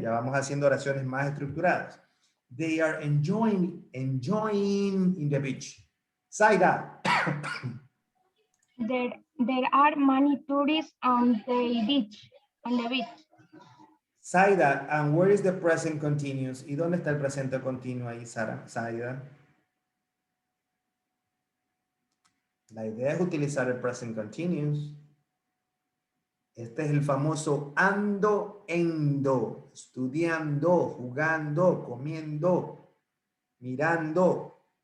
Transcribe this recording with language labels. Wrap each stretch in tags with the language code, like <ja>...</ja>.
<es>Ya vamos haciendo oraciones más estructuradas.</es> <en>They are enjoying in the beach. Saida. There are many tourists on the beach. Saida, and where is the present continuous?</en> <es>¿Y dónde está el presente continuo ahí, Saida? La idea es utilizar el present continuous. Este es el famoso ando, endo, estudiando, jugando, comiendo, mirando.</es>